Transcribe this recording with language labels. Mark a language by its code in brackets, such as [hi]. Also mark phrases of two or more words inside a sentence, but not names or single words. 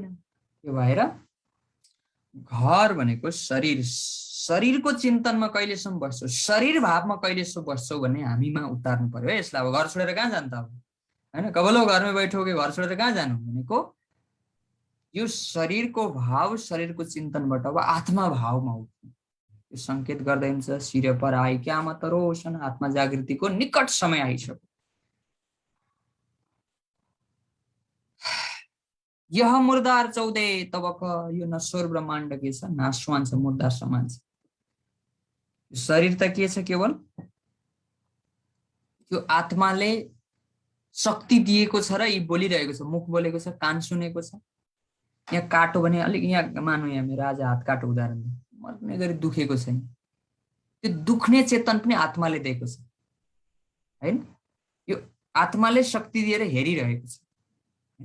[ne] त्यो भएर घर भनेको शरीर, शरीरको चिन्तनमा कहिलेसम्म बस्छौ, शरीर भावमा कहिलेसम्म बस्छौ भन्ने हामीमा उतार्नु पर्यो है यसलाई। अब घर छोडेर कहाँ जान्छ अब, होइन [hi] कबलो घरमै बैठोगे, [ne] घर छोडेर कहाँ जानु भनेको यो शरीरको भाव, शरीरको चिन्तनबाट अब आत्मा भावमा उठ्नु। यो संकेत गर्दै हुन्छ [hi] सिर पर आइ क्यामत रोशन, [ne] आत्मा जागृतिको निकट समय आइसक्यो। [hi] यह मुर्दार 14 तबक, [ne] यो नश्वर ब्रह्माण्ड के छ, नाशवान छ, मुर्दार समान छ। शरीर त के छ, केवल त्यो आत्माले शक्ति दिएको छ र यी बोलिरहेको छ, मुख बोलेको छ, कान सुनेको छ। यहाँ काटो भने अलिक, यहाँ मानौ यहाँ मेरो आज हात काटो उदाहरण, मर्ने गरी दुखेको छैन, त्यो दुख्ने चेतन पनि आत्माले दिएको छ, होइन यो आत्माले शक्ति दिएर हेरिरहेको छ, होइन।